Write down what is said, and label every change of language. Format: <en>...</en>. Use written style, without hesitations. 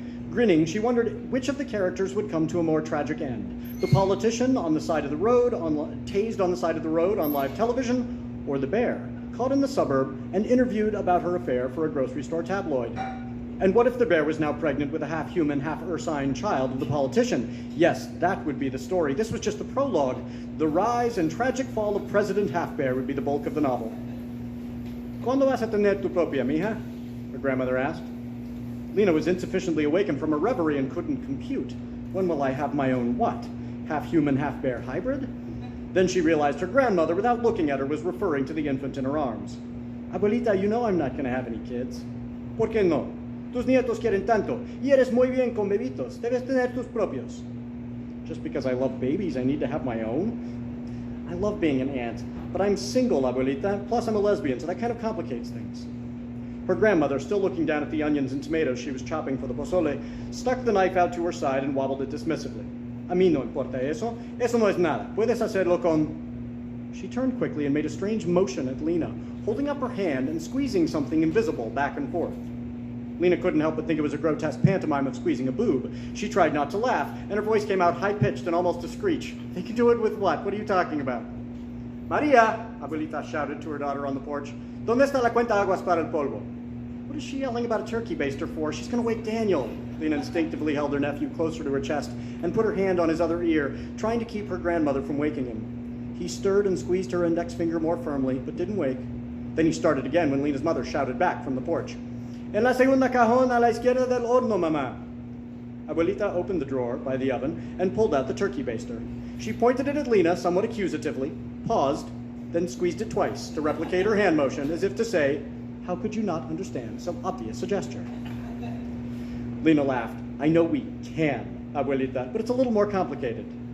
<en>Grinning, she wondered which of the characters would come to a more tragic end: the politician on the side of the road, tased on the side of the road on live television, or the bear, caught in the suburb and interviewed about her affair for a grocery store tabloid. And what if the bear was now pregnant with a half-human, half-ursine child of the politician? Yes, that would be the story. This was just the prologue. The rise and tragic fall of President Half-Bear would be the bulk of the novel.</en> <es>¿Cuándo vas a tener tu propia, mija?</es> <en>Her grandmother asked. Lena was insufficiently awakened from her reverie and couldn't compute. When will I have my own what? Half-human, half-bear hybrid? Then she realized her grandmother, without looking at her, was referring to the infant in her arms. Abuelita, you know I'm not going to have any kids.</en> <es>¿Por qué no? Tus nietos quieren tanto, y eres muy bien con bebitos. Debes tener tus propios.</es> <en>Just because I love babies, I need to have my own? I love being an aunt, but I'm single, Abuelita, plus I'm a lesbian, so that kind of complicates things. Her grandmother, still looking down at the onions and tomatoes she was chopping for the pozole, stuck the knife out to her side and wobbled it dismissively.</en> <es>A mí no importa eso. Eso no es nada. Puedes hacerlo con...</es> <en>She turned quickly and made a strange motion at Lena, holding up her hand and squeezing something invisible back and forth. Lena couldn't help but think it was a grotesque pantomime of squeezing a boob. She tried not to laugh, and her voice came out high-pitched and almost a screech. They can do it with what? What are you talking about? Maria, Abuelita shouted to her daughter on the porch.</en> <es>¿Dónde está la cuenta aguas para el polvo?</es> <en>What is she yelling about a turkey baster for? She's going to wake Daniel. Lena instinctively held her nephew closer to her chest and put her hand on his other ear, trying to keep her grandmother from waking him. He stirred and squeezed her index finger more firmly, but didn't wake. Then he started again when Lena's mother shouted back from the porch.</en> <es>En la segunda cajón a la izquierda del horno, mamá.</es> <en>Abuelita opened the drawer by the oven and pulled out the turkey baster. She pointed it at Lena somewhat accusatively, paused, then squeezed it twice to replicate her hand motion as if to say, how could you not understand so obvious a gesture? Lena laughed. I know we can, Abuelita, but it's a little more complicated.</en>